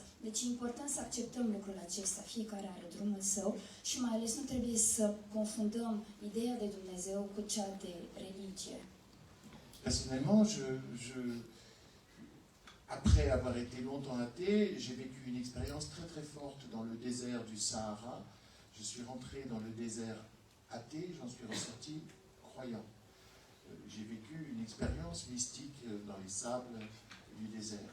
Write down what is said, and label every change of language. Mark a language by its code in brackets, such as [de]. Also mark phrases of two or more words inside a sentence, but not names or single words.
[ro] Deci e important să acceptăm lucrul acesta. Fiecare are drumul său și mai ales nu trebuie să confundăm ideea de Dumnezeu cu cea de religie. [fr] Personnellement, après avoir été longtemps athée, j'ai vécu une expérience très très forte dans le désert du Sahara. Je suis rentré dans le désert athée, j'en suis ressorti croyant. J'ai vécu une expérience mystique dans les sables du désert.